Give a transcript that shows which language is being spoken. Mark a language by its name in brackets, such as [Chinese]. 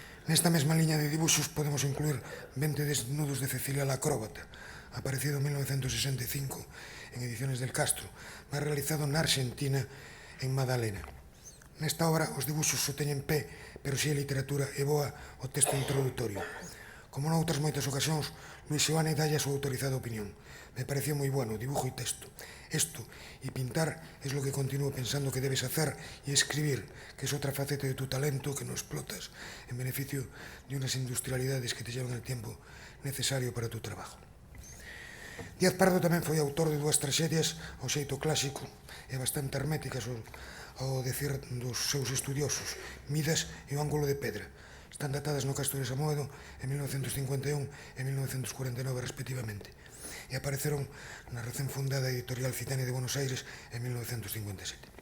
[Galician] Nesta mesma liña de dibuxos podemos incluir 20 desnudos de Cecilia la Acróbata, aparecido en 1965 en Ediciones del Castro, máis realizado na Argentina en Madalena. Nesta obra os dibuxos só teñen pé, pero si a literatura é boa o texto introductorio. Como noutras moitas ocasións, Luis Seoane dalle a súa autorizada opinión. [Spanish] Me pareció moi bueno, dibujo e texto. Esto, y pintar, es lo que continúo pensando que debes hacer, y escribir, que es otra faceta de tu talento que no explotas en beneficio de unas industrialidades que te llevan el tiempo necesario para tu trabajo. [Galician] Díaz Pardo tamén foi autor de dúas tragedias ao xeito clásico e bastante herméticas ao decir dos seus estudiosos, Midas e o Ángulo de Pedra. Están datadas no Castro de Samoedo en 1951 e 1949 respectivamente, e apareceron na recén fundada editorial Citania de Buenos Aires en 1957.